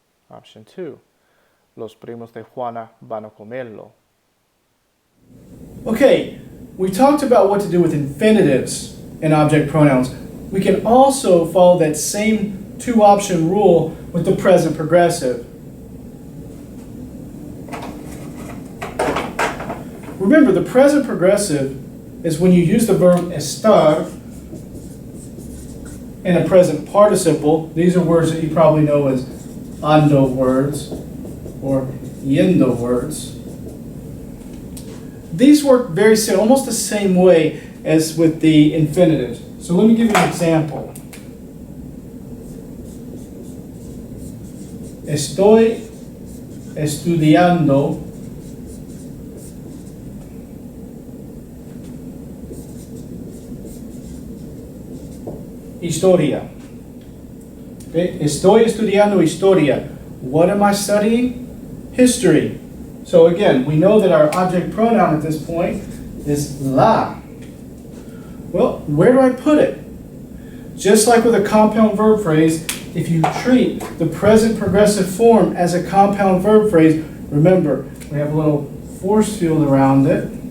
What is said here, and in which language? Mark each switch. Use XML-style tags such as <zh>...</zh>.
<en>Option 2,</en> <es>los primos de Juana van a comerlo.</es> <en>Okay, we talked about what to do with infinitives and object pronouns. We can also follow that same two-option rule with the present progressive. Remember, the present progressive is when you use the verb estar in a present participle. These are words that you probably know as ando words or yendo words. These work very similar, almost the same way as with the infinitives. So let me give you an example.</en> <es>Estoy estudiando historia. Okay? Estoy estudiando historia.</es> <en>What am I studying? History. So again, we know that our object pronoun at this point is la. Well, where do I put it? Just like with a compound verb phrase, if you treat the present progressive form as a compound verb phrase, remember, we have a little force field around it.</en>